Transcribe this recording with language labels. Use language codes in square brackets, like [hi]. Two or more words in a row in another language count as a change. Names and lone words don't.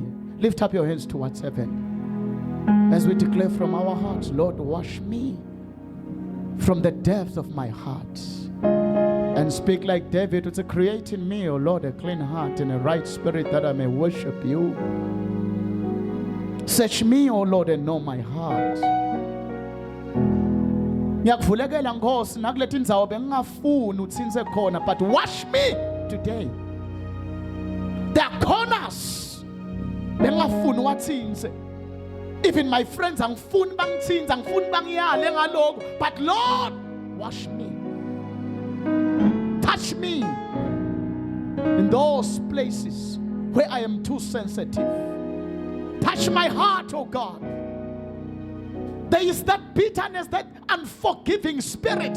[en] Lift up your hands towards heaven. As we declare from our hearts, Lord, wash me from the depth of my heart. And speak like David, to create in me, O Lord, a clean heart and a right spirit that I may worship you. Search me, O Lord, and know my heart. [ss] Ngiyakuvulekela Nkosi nakulethi indzawo bengingafuni uthinze khona [en] but wash me today. There are corners [ss] bengafuni wathinze. [en] Even my friends [ss] angifuni bangithinze, angifuni bangiyale ngaloko, [en] but Lord, wash me. Touch me in those places where I am too sensitive. Touch my heart, oh God. There is that bitterness, that unforgiving spirit.